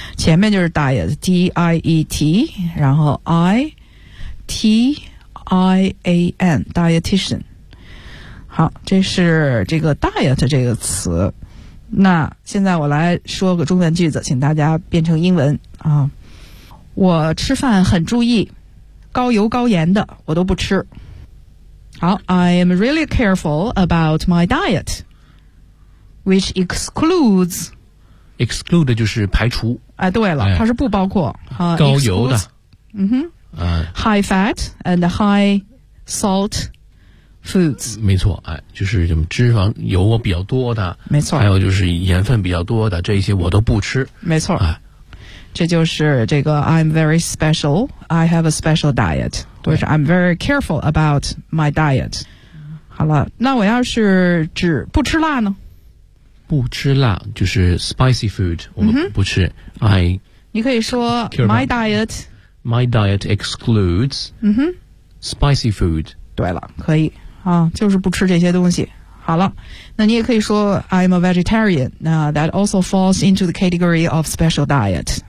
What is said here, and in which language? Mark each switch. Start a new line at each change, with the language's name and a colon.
Chinese: 前面就是 diet， D I E T， 然后 I T I A N， dietitian。好，这是这个 diet 这个词。那现在我来说个中文句子，请大家变成英文啊。我吃饭很注意，高油高盐的我都不吃。
English: 好 ，I am really careful about my diet, which excludes
Chinese: exclude 就是排除。哎，对了，它是不包括、高油的。
English: 嗯哼。High fat and high salt. Foods，
Chinese: 没错，哎，就是什么脂肪油比较多的，没错，还有就是盐分比较多的，这一些我都不吃，没错，哎，这就是这个
English: I'm very special, I have a special diet，
Chinese: 或者
English: I'm very careful about my diet。
Chinese: 好了，那我要是只不吃辣呢？不吃辣就是 spicy food， 我们不吃。I，你可以说
English: my diet， my diet excludes， spicy food。
Chinese: 对了，可以。啊，就是不吃这些东西。好了，那你也可以说
English: I'm a vegetarian，
Chinese: 那
English: that also falls into the category of special diet。